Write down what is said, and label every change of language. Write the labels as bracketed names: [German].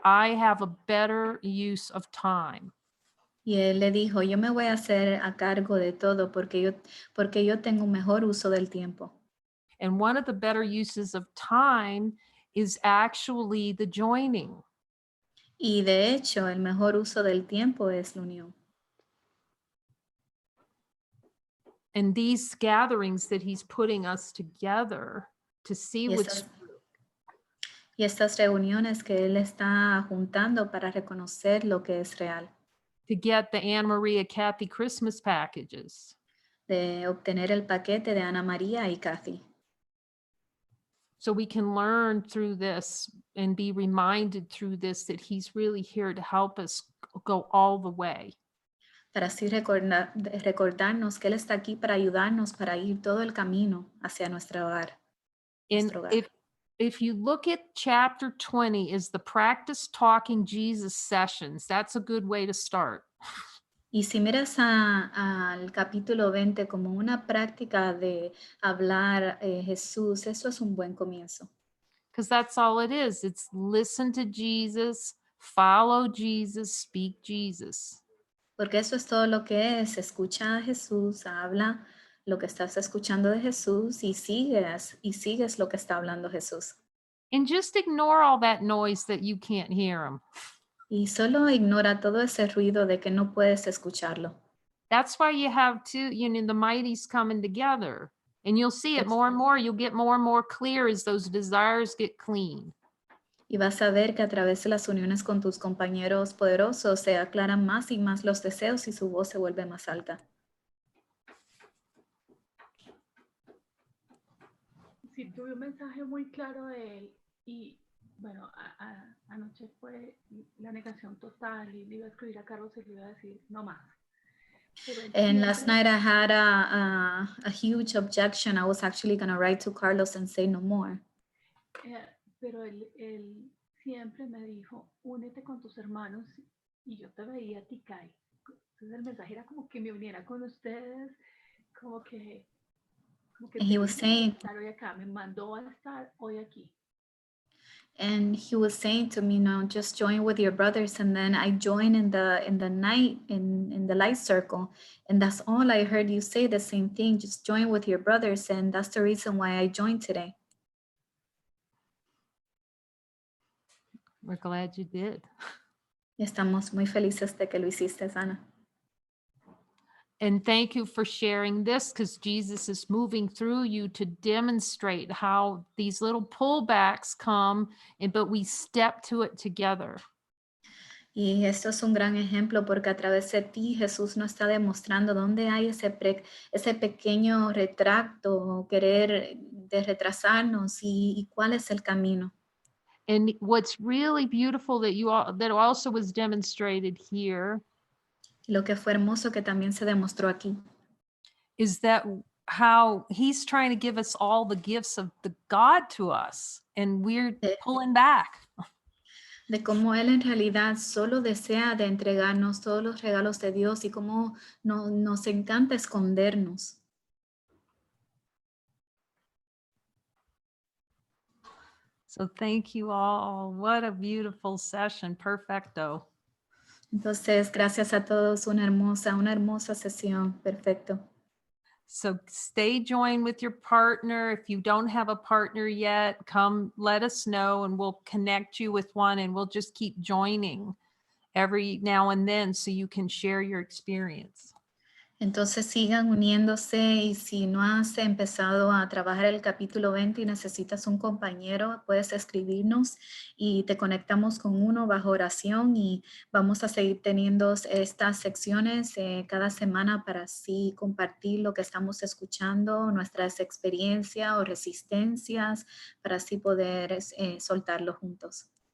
[English] I have a better use of time. [Spanish] Y Él le dijo, yo me voy a hacer a cargo de todo porque yo tengo un mejor uso del tiempo. [English] And one of the better uses of time is actually the joining. [Spanish] Y de hecho, el mejor uso del tiempo es la unión. [English] And these gatherings that he's putting us together to see what's true. [Spanish] Y estas reuniones que Él está juntando para reconocer lo que es real. [English] To get the Anna Maria Kathy Christmas packages. [Spanish] De obtener el paquete de Ana María y Kathy. [English] So we can learn through this and be reminded through this that he's really here to help us go all the way. [Spanish] Para así recordarnos que Él está aquí para ayudarnos para ir todo el camino hacia nuestro hogar. [English] And if you look at chapter 20 is the practice talking Jesus sessions, that's a good way to start. [Spanish] Y si miras al capítulo 20 como una práctica de hablar Jesús, eso es un buen comienzo. [English] Because that's all it is. It's listen to Jesus, follow Jesus, speak Jesus. [Spanish] Porque eso es todo lo que es. Escucha a Jesús, habla lo que estás escuchando de Jesús y sigues lo que está hablando Jesús. [English] And just ignore all that noise that you can't hear him. [Spanish] Y solo ignora todo ese ruido de que no puedes escucharlo. [English] That's why you have the mighties coming together. And you'll see it more and more. You'll get more and more clear as those desires get clean. [Spanish] Y vas a ver que a través de las uniones con tus compañeros poderosos se aclaran más y más los deseos y su voz se vuelve más alta. Sí, tuve un mensaje muy claro de él y bueno, anoche fue la negación total y le iba a escribir a Carlos y le iba a decir no más. [English] And last night I had a huge objection. I was actually going to write to Carlos and say no more. [Spanish] Pero él siempre me dijo, únete con tus hermanos y yo te veía a ti, Kai. Entonces el mensaje era como que me uniera con ustedes, como que [English] he was saying, [Spanish] estar hoy acá, me mandó a estar hoy aquí. [English] And he was saying to me, no, just join with your brothers. And then I joined in the night in the light circle. And that's all I heard you say, the same thing, just join with your brothers. And that's the reason why I joined today. We're glad you did. [Spanish] Estamos muy felices de que lo hiciste, Ana. [English] And thank you for sharing this because Jesus is moving through you to demonstrate how these little pullbacks come, but we step to it together. [Spanish] Y esto es un gran ejemplo porque a través de ti Jesús nos está demostrando dónde hay ese pequeño retracto o querer de retrasarnos y cuál es el camino. [English] And what's really beautiful that also was demonstrated here [Spanish] Lo que fue hermoso que también se demostró aquí [English] is that how he's trying to give us all the gifts of the God to us, and we're pulling back. [Spanish] de cómo Él en realidad solo desea de entregarnos todos los regalos de Dios y cómo nos encanta escondernos. [English] So thank you all. What a beautiful session. Perfecto. [Spanish] Entonces, gracias a todos, una hermosa sesión. Perfecto. [English] So stay joined with your partner. If you don't have a partner yet, come let us know and we'll connect you with one, and we'll just keep joining every now and then so you can share your experience. [Spanish] Entonces sigan uniéndose y si no has empezado a trabajar el capítulo 20 y necesitas un compañero, puedes escribirnos y te conectamos con uno bajo oración y vamos a seguir teniendo estas secciones cada semana para así compartir lo que estamos escuchando, nuestras experiencias o resistencias, para así poder soltarlo juntos.